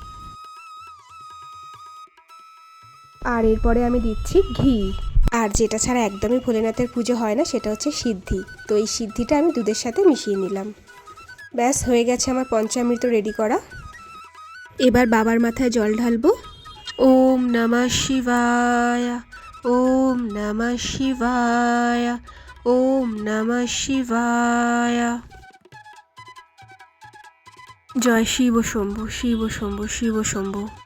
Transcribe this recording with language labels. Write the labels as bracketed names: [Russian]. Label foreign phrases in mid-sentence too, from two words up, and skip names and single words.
[Bangla] আর এরপরে আমি দিচ্ছি ঘি। আর যেটা ছাড়া একদমই ভোলেনাথের পুজো হয় না সেটা হচ্ছে সিদ্ধি। তো এই সিদ্ধিটা আমি দুধের সাথে মিশিয়ে নিলাম। ব্যাস হয়ে গেছে আমার পঞ্চামৃত রেডি করা। এবার বাবার মাথায় জল ঢালবো। [Sanskrit] ওম নমঃ শিবায়, ওম নমঃ শিবায়, ওম নমঃ শিবায়। [Bangla] জয় শিব শম্ভু, শিব শম্ভু, শিব শম্ভু।